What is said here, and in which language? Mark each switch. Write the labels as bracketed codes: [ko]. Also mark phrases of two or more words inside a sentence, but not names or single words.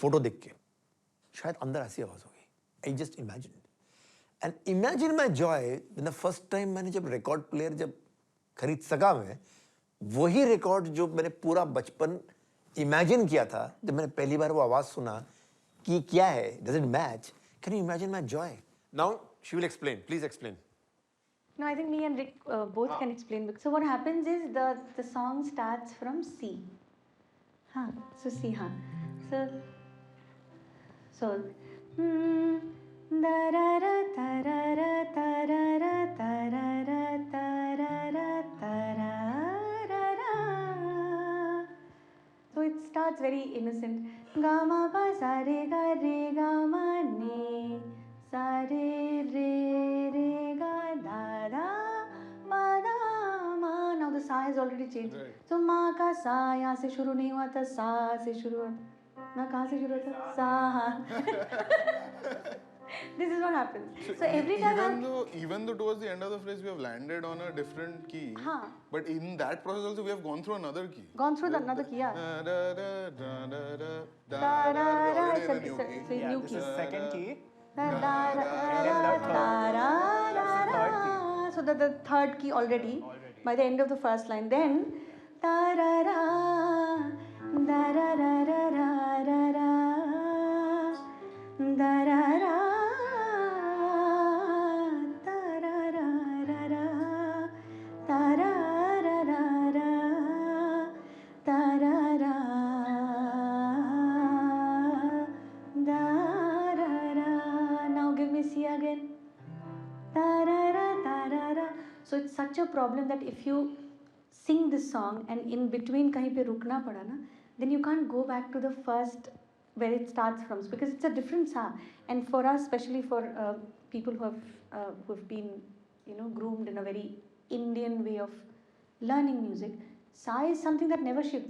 [hi] फोटो देख के शायद अंदर ऐसी आवाज़ होगी। [en] I just imagine and imagine my joy the first time [hi] मैंने जब [en] record player [hi] जब खरीद सका, मैं वही रिकॉर्ड जो मैंने पूरा बचपन इमेजिन किया था, जब मैंने पहली बार वो आवाज़ सुना कि क्या है, [en] does it match, Can you imagine my joy? Now she will explain, please explain. No, I think me and Rick both can explain. So what happens is the song starts from C. Huh. So C, huh. So da ra ra ta ra ra ta ra ra ta ra ra ta ra ra ta ra ra ra. So it starts very innocent. Ga ma pa sa re ga ma ni sa re re ga da da ma da ma. Now the sa has already changed. Right. So [hi] ma ka sa यहाँ से शुरू नहीं हुआ था, सा से शुरू हुआ। ना कहाँ से शुरू होता? सा। [en] This is what happens. So every time even though towards the end of the phrase we have landed on a different key, but in that process also we have gone through another key. Gone through another key, yeah. Already in a new key. Yeah, this is second key. So the third key already by the end of the first line. Then da ra ra da ra ra ra ra ra ra Da-ra-ra, da-ra-ra-ra-ra, da-ra-ra-ra-ra, da-ra-ra, da-ra-ra. Now give me C again. Da-ra-ra, da-ra-ra. So it's such a problem that if you sing this song and in between [hi] कहीं पे रुकना पड़ा ना, [en] then you can't go back to the first where it starts from because it's a different sa. And for us, especially for people who have been, you know, groomed in a very Indian way of learning music, sa is something that never shifts.